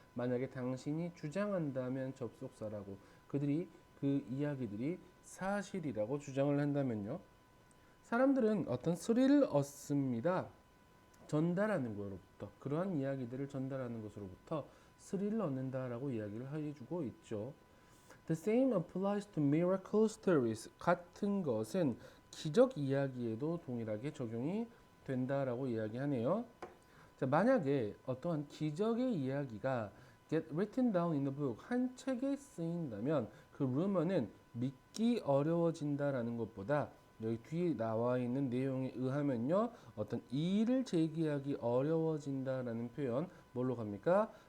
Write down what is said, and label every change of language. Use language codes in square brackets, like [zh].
[ko] 만약에 당신이 주장한다면 접속사라고, 그들이 그 이야기들이 사실이라고 주장을 한다면요. 사람들은 어떤 스릴을 얻습니다. 전달하는 것으로부터, 그러한 이야기들을 전달하는 것으로부터 스릴을 얻는다라고 이야기를 해주고 있죠. [en] The same applies to miracle stories. [ko] 같은 것은 기적 이야기에도 동일하게 적용이 된다라고 이야기하네요. 자, 만약에 어떠한 기적의 이야기가 [en] get written down in a book, [ko] 한 책에 쓰인다면 그 rumor는 믿기 어려워진다라는 것보다 여기 뒤에 나와 있는 내용에 의하면요, 어떤 이의를 제기하기 어려워진다라는 표현 뭘로 갑니까?